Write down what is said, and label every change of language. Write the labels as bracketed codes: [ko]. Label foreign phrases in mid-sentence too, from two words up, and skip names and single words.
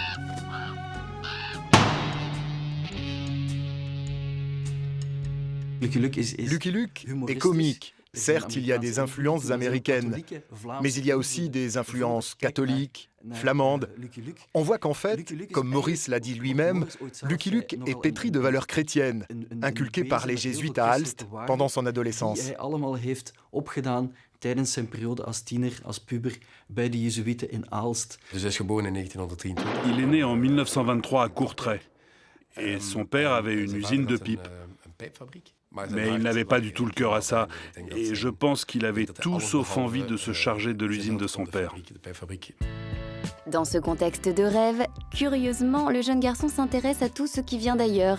[fr] Lucky Luke est comique. Certes, il y a des influences américaines, mais il y a aussi des influences catholiques, flamandes. On voit qu'en fait, comme Maurice l'a dit lui-même, Lucky Luke est pétri de valeurs chrétiennes, inculquées par les jésuites à Aalst pendant son adolescence. [nl] Tijdens zijn periode als tiener, als puber, bij de Jezuïeten in Aalst. Dus hij is geboren in 1923. [fr] Il est né en 1923 à Courtrai. Et son père avait une usine de pipes. Mais il n'avait pas du tout le cœur à ça. Et je pense qu'il avait tout sauf envie de se charger de l'usine de son père. Dans ce contexte de rêve, curieusement, le jeune garçon s'intéresse à tout ce qui vient d'ailleurs.